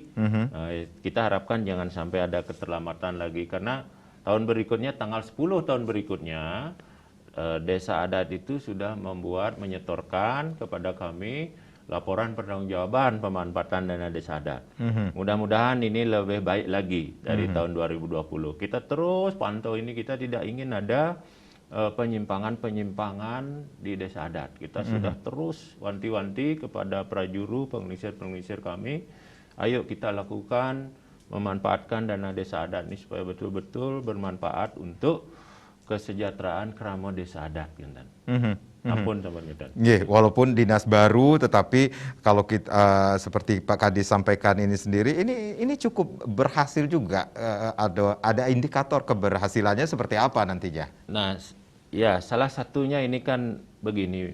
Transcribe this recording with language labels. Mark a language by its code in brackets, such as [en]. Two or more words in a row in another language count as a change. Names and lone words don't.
[id] Kita harapkan jangan sampai ada keterlambatan lagi, karena tahun berikutnya, tanggal 10 tahun berikutnya, desa adat itu sudah menyetorkan kepada kami laporan pertanggungjawaban pemanfaatan dana desa adat. Mudah-mudahan ini lebih baik lagi dari tahun 2020. Kita terus pantau ini, kita tidak ingin ada penyimpangan di desa adat. Kita sudah terus wanti-wanti kepada prajuru, pengelisir kami, ayo kita lakukan memanfaatkan dana desa adat ini supaya betul-betul bermanfaat untuk kesejahteraan kerama desa adat. Ampun sama kita. Walaupun dinas baru, tetapi kalau kita seperti Pak Kadis sampaikan ini sendiri, ini cukup berhasil juga. Ada indikator keberhasilannya seperti apa nantinya? Nah, ya salah satunya ini kan begini.